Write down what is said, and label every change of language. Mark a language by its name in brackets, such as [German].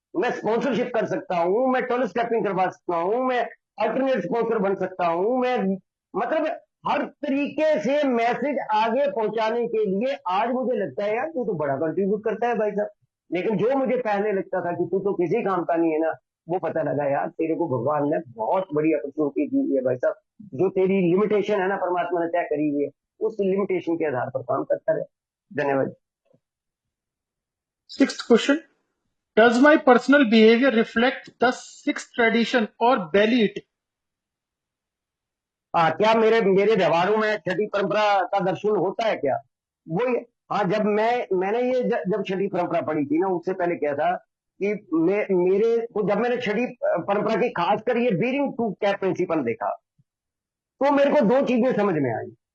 [Hindi] मैं स्पॉन्सरशिप कर सकता हूँ, मैं टोल स्टेपिंग करवा सकता हूँ, मैं अल्टरनेट स्पॉन्सर बन सकता हूँ, मैं मतलब हर तरीके से मैसेज आगे पहुंचाने के लिए आज मुझे लगता है यार, तू तो बड़ा कंट्रीब्यूट करता है भाई साहब। लेकिन जो मुझे पहले लगता था कि तू तो किसी काम का नहीं है ना, वो पता लगा यार, तेरे को भगवान ने बहुत बड़ी अपॉर्चुनिटी दी है भाई साहब। जो तेरी लिमिटेशन है ना, परमात्मा ने तय करी हुई है, उस लिमिटेशन के आधार पर काम करता रहे। धन्यवाद। [English] Sixth question. Does my personal behavior reflect the sixth tradition or belly it? [Hindi] क्या मेरे मेरे व्यवहारों में छठी परंपरा का दर्शन होता है क्या? वो हाँ, जब मैंने ये जब छठी परंपरा पढ़ी थी ना, उससे पहले क्या था कि मेरे को जब मैंने छठी परंपरा की खासकर ये [English] bearing to cap principle [Hindi] देखा, तो मेरे को दो चीजें समझ में आई।